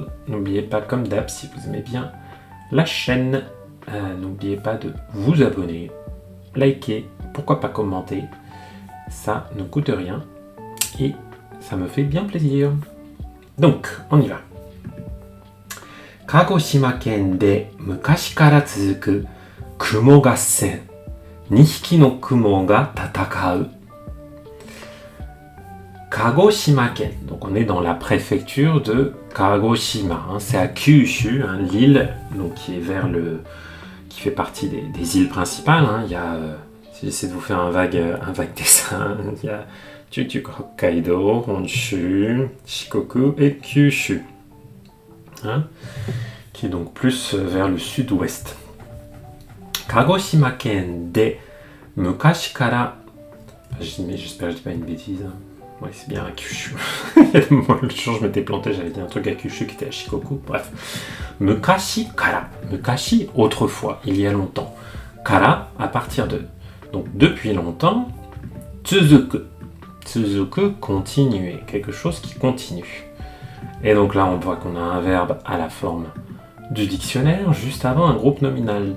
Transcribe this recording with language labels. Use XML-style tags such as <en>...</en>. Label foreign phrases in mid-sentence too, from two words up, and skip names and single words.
<fr>N'oubliez pas, comme d'hab, si vous aimez bien la chaîne, n'oubliez pas de vous abonner, liker, pourquoi pas commenter. Ça ne coûte rien et ça me fait bien plaisir. Donc, on y va.</fr> <ja>鹿児島県で昔から続くくも合戦. 2匹の雲が戦う. 鹿児島県.</ja> <fr>Donc on est dans la préfecture de Kagoshima. C'est à Kyushu, l'île donc qui est qui fait partie des îles principales. Il y a, si j'essaie de vous faire un vague dessin, il y a Chuchuku, Hokkaido, Honshu, Shikoku et Kyushu. Qui est donc plus vers le sud-ouest.</fr> <ja>鹿児島県で昔から.</ja> <fr>J'espère que je dis pas une bêtise. Ouais, c'est bien à Kyushu. Le jour je m'étais planté, j'avais dit un truc à Kyushu qui était à Shikoku. Bref.</fr> <ja>昔から. 昔,</ja> <fr>autrefois, il y a longtemps. Kara, à partir de. Donc depuis longtemps.</fr> <ja>続く。続く,</ja> <fr>continuer. Quelque chose qui continue. Et donc là, on voit qu'on a un verbe à la forme du dictionnaire, juste avant un groupe nominal.</fr>